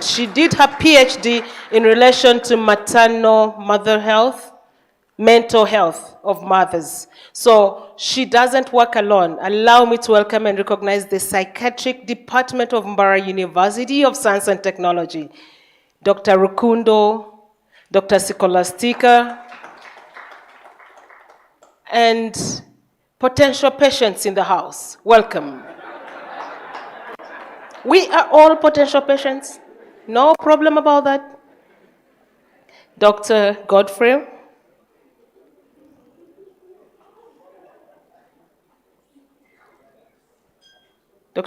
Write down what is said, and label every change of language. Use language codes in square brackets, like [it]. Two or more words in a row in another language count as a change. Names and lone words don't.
[en] She did her PhD in relation to maternal mother health, mental health of mothers. So she doesn't work alone. Allow me to welcome and recognize the psychiatric department of Mbarara University of Science and Technology. Dr. Rukundo Dr. Sikolastika, and potential patients in the house. Welcome. We are all potential patients. No problem about that. Dr. Godfrey. Dr.